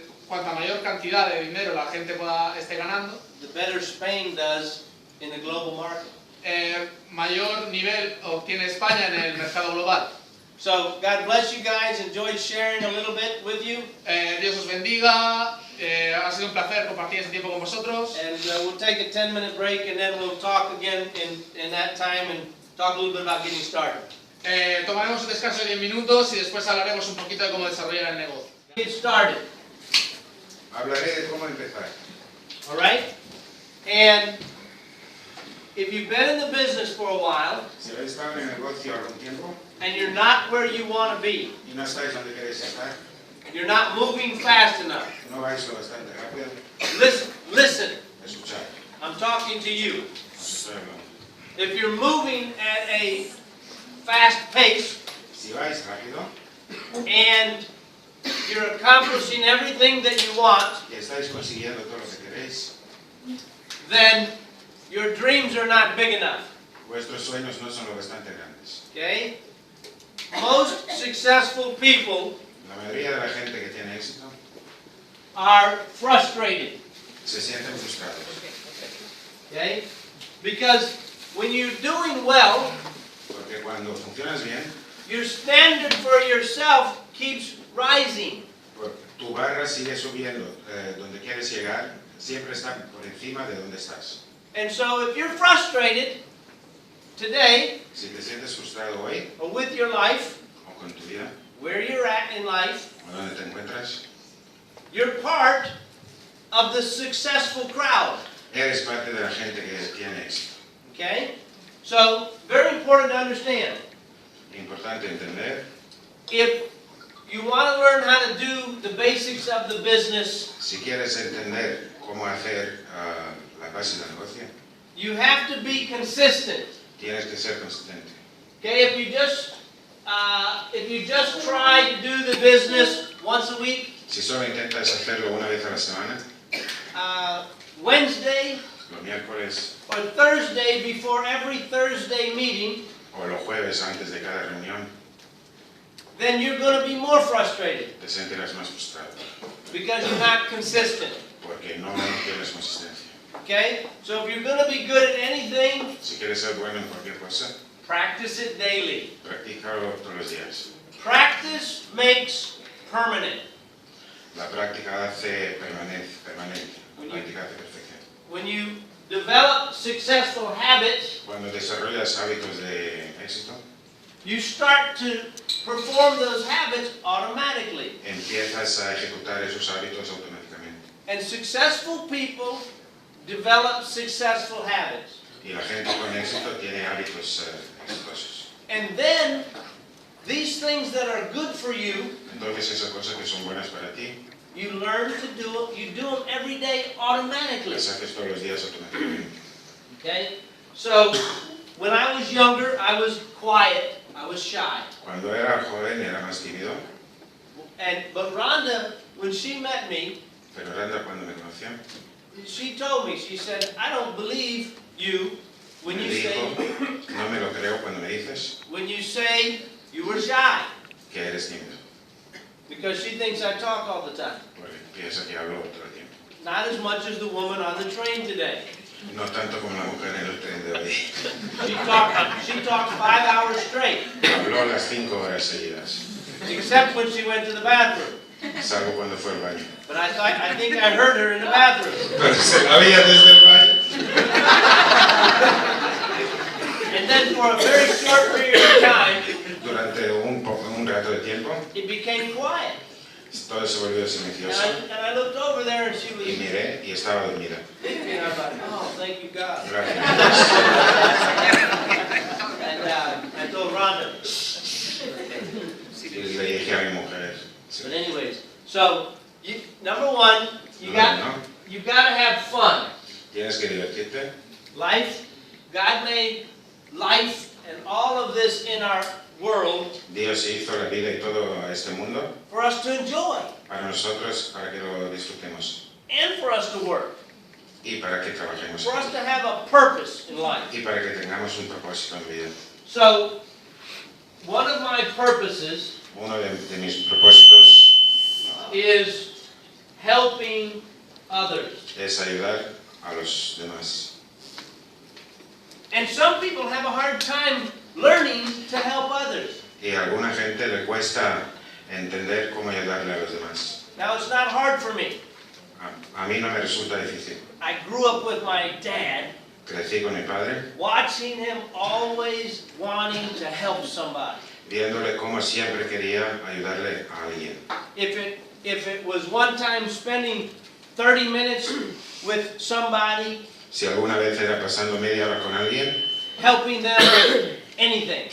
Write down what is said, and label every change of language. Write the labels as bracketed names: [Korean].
[Spanish] cuanta mayor cantidad de dinero la gente esté ganando, [English] the better Spain does in the global market. [Spanish] mayor nivel obtiene España en el mercado global. [English] So God bless you guys. Enjoyed sharing a little bit with you. [Spanish] Dios os bendiga. Ha sido un placer compartir este tiempo con vosotros. [English] And we'll take a 10-minute break, and then we'll talk again in that time and talk a little bit about getting started. [Spanish] Tomaremos un descanso de 10 minutos y después hablaremos un poquito de cómo desarrollar el negocio. [English] Get started. [Spanish] Hablaré de cómo empezar. [English] All right? And if you've been in the business for a while [Spanish] Si habéis estado en el negocio algún tiempo [English] and you're not where you want to be, [Spanish] y no estáis donde queréis estar, [English] you're not moving fast enough, [Spanish] no vais lo bastante rápido, [English] listen, [Spanish] escuchad. [English] I'm talking to you. [Spanish] Os estoy hablando. [English] If you're moving at a fast pace [Spanish] Si vais rápido [English] and you're accomplishing everything that you want, [Spanish] y estáis consiguiendo todo lo que queréis, [English] then your dreams are not big enough. [Spanish] vuestros sueños no son lo bastante grandes. [English] Okay? Most successful people [Spanish] La mayoría de la gente que tiene éxito [English] are frustrated. [Spanish] se sienten frustrados. [English] Okay? Because when you're doing well, [Spanish] Porque cuando funcionas bien, [English] your standard for yourself keeps rising. [Spanish] pues, tu barra sigue subiendo. Donde quieres llegar siempre está por encima de donde estás. [English] And so if you're frustrated today [Spanish] Si te sientes frustrado hoy, [English] or with your life, [Spanish] o con tu vida, [English] where you're at in life, [Spanish] o donde te encuentras, [English] you're part of the successful crowd. [Spanish] eres parte de la gente que tiene éxito. [English] Okay? So, very important to understand. [Spanish] Importante entender, [English] If you want to learn how to do the basics of the business, [Spanish] si quieres entender cómo hacer la base del negocio, [English] you have to be consistent. [Spanish] tienes que ser consistente. [English] Okay? If you just try to do the business once a week, [Spanish] Si solo intentas hacerlo una vez a la semana, [English] Wednesday [Spanish] los miércoles [English] or Thursday before every Thursday meeting, [Spanish] o los jueves antes de cada reunión, [English] then you're going to be more frustrated [Spanish] te sentirás más frustrado, [English] because you're not consistent. [Spanish] porque no tienes consistencia. [English] Okay? So if you're going to be good at anything, [Spanish] Si quieres ser bueno en cualquier cosa, [English] practice it daily. [Spanish] practícalo todos los días. [English] Practice makes permanent. [Spanish] La práctica hace permanente. La práctica hace perfección. [English] When you develop successful habits, [Spanish] Cuando desarrollas hábitos de éxito, [English] you start to perform those habits automatically. [Spanish] empiezas a ejecutar esos hábitos automáticamente. [English] And successful people develop successful habits. [Spanish] Y la gente con éxito tiene hábitos exitosos. [English] And then these things that are good for you, [Spanish] Entonces esas cosas que son buenas para ti, [English] you learn to do them, you do them every day automatically. [Spanish] las haces todos los días automáticamente. [English] Okay? So when I was younger, I was quiet, I was shy. [Spanish] Cuando era joven era más tímido, [English] But Rhonda, when she met me, [Spanish] pero Randa cuando me conoció, [English] she told me, she said, I don't believe you when [Spanish] me [English] you [Spanish] dijo, [English] say [Spanish] no me lo creo cuando me dices [English] you were shy. [Spanish] que eres tímido, [English] Because she thinks I talk all the time. [Spanish] porque piensa que hablo todo el tiempo. [English] Not as much as the woman on the train today. [Spanish] No tanto como la mujer en el tren de hoy. [English] She talked 5 hours straight, [Spanish] Habló las 5 horas seguidas, [English] except when she went to the bathroom. [Spanish] salvo cuando fue al baño. [English] But I think I heard her in the bathroom. [Spanish] Pero se la oía desde el baño. [English] And then for a very short period of time, [Spanish] Durante un rato de tiempo, [English] it became quiet. [Spanish] todo se volvió [English] And [Spanish] silencioso. [English] I looked over there and she was [Spanish] Y miré y estaba dormida. [English] sleeping. I was like, oh, thank you, God. [Spanish] Gracias. [English] And I told Rhonda. [Spanish] Y le dije a mi mujer, [English] But anyways, so number one, you got to have fun. [Spanish] tienes que divertirte. [English] Life, God made life and all of this in our world [Spanish] Dios hizo la vida y todo este mundo [English] for us to enjoy [Spanish] para nosotros, para que lo disfrutemos [English] and for us to work, [Spanish] y para que trabajemos [English] for us to have a purpose in life. [Spanish] y para que tengamos un propósito en vida. [English] So, one of my purposes [Spanish] Uno de mis propósitos [English] is helping others. [Spanish] es ayudar a los demás. [English] And some people have a hard time learning to help others. [Spanish] Y a alguna gente le cuesta entender cómo ayudarle a los demás. [English] Now, it's not hard for me. [Spanish] A mí no me resulta difícil. [English] I grew up with my dad, [Spanish] Crecí con mi padre, [English] watching him always wanting to help somebody. [Spanish] viéndole cómo siempre quería ayudarle a alguien. [English] If it was one time spending 30 minutes with somebody, [Spanish] Si alguna vez era pasando media hora con alguien, [English] helping them with anything,